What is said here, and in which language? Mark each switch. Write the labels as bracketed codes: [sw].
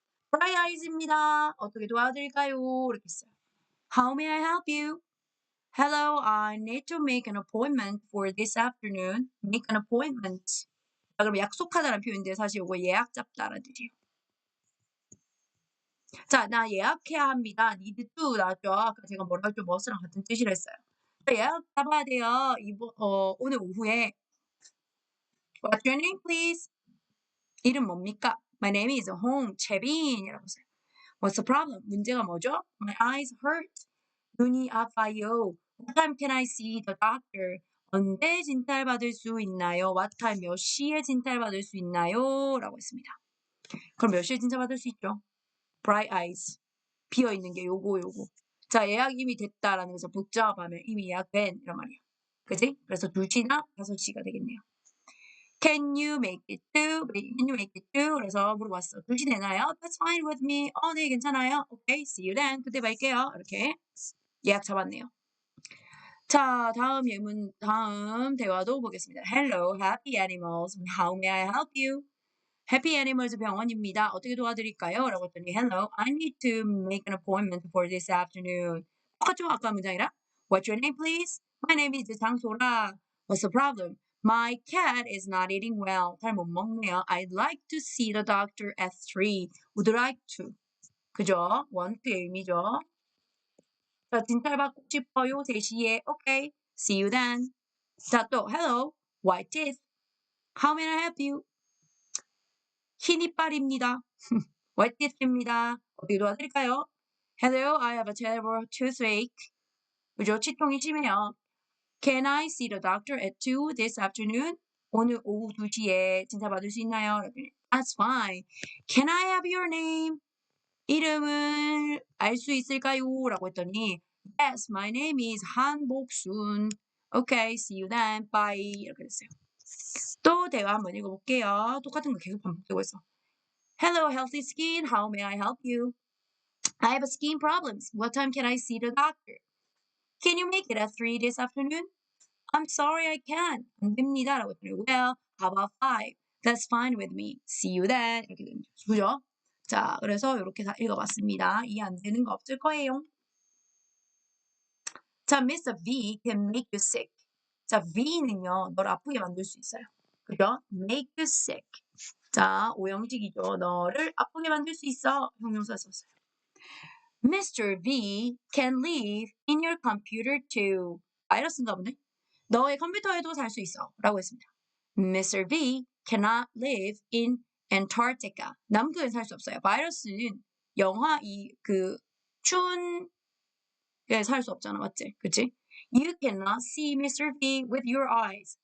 [ko] bright eyes입니다. 어떻게 도와드릴까요? 이렇게 했어요. [en] How may I help you? Hello, I need to make an appointment for this afternoon. Make an appointment. [ko] 그럼 약속하다는 표현인데 사실 이거 예약 잡다라는 뜻이에요. 자, 나 예약해야 합니다. need to 나왔죠. 아까 제가 뭐라 했죠? must랑 같은 뜻이라 했어요. 예약 잡아야 돼요. 오늘 오후에. [en] What's your name, please? [ko] 이름 뭡니까? [en] My name is 홍채빈이라고 했어요. What's the problem? [ko] 문제가 뭐죠? [en] My eyes hurt. [ko] 눈이 아파요. [en] What time can I see the doctor? [ko] 언제 진찰받을 수 있나요? [en] What time [ko] 몇 시에 진찰받을 수 있나요? 라고 했습니다. 그럼 몇 시에 진찰받을 수 있죠? Bright eyes. 비어있는 게 요거. 자, 예약 이미 됐다라는 거죠. 복잡하면 이미 예약된 이런 말이에요. 그지? 그래서 2시나 5시가 되겠네요. [en] Can you make it too? Can you make it too? [ko] 그래서 물어봤어. 2시 되나요? [en] That's fine with me. [ko] 네, 괜찮아요. [en] Okay, see you then. [ko] 그때 뵐게요. 이렇게 예약 잡았네요. 자, 다음 대화도 보겠습니다. [en] Hello, happy animals. How may I help you? [ko] 해피 애니멀즈 병원입니다. 어떻게 도와드릴까요? 라고 했더니 [en] Hello, I need to make an appointment for this afternoon. [ko] 똑같죠? 아까 문장이랑 [en] What's your name, please? My name is 장소라. What's the problem? My cat is not eating well. [ko] 잘 못 먹네요. [en] I'd like to see the doctor at 3. Would like to. 그죠? [ko] want to의 의미죠. 자, 진찰 받고 싶어요. 3시에. [en] Okay. See you then. 자, 또 Hello, white teeth. How may I help you? [ko] 흰 이빨입니다. white teeth입니다. 어떻게 도와드릴까요? [en] Hello, I have a terrible toothache. [ko] 그죠? 치통이 심해요. [en] Can I see the doctor at 2 this afternoon? [ko] 오늘 오후 2시에 진찰 받을 수 있나요? [en] That's fine. Can I have your name? [ko] 이름을 알 수 있을까요? 라고 했더니 [en] Yes, my name is 한복순. Okay, see you then. Bye. [ko] 이렇게 됐어요. 또 대화 한번 읽어볼게요. 똑같은 거 계속 반복되고 있어. [en] Hello, healthy skin. How may I help you? I have skin problems. What time can I see the doctor? Can you make it at 3 this afternoon? I'm sorry, I can't. [ko] 안 됩니다. 라고 했더니 [en] Well, how about 5? That's fine with me. See you then. [ko] 이렇게 됩니다. 그죠? 자, 그래서 이렇게 다 읽어봤습니다. 이해 안 되는 거 없을 거예요. [en] 자, Mr. V can make you sick. [ko] 자, V는요, 널 아프게 만들 수 있어요. 그죠? Make you sick. 자, 오형식이죠. 너를 아프게 만들 수 있어. 형용사 썼어요. Mr. [en] V can live in your computer too. [ko] 바이러스인가 보네. 너의 컴퓨터에도 살 수 있어. 라고 했습니다. [en] Mr. V cannot live in Antarctica. [ko] 남극에 살 수 없어요. 바이러스는 영하 추운 게 살 수 없잖아. 맞지? 그치? [en] You cannot see Mr. V with your eyes.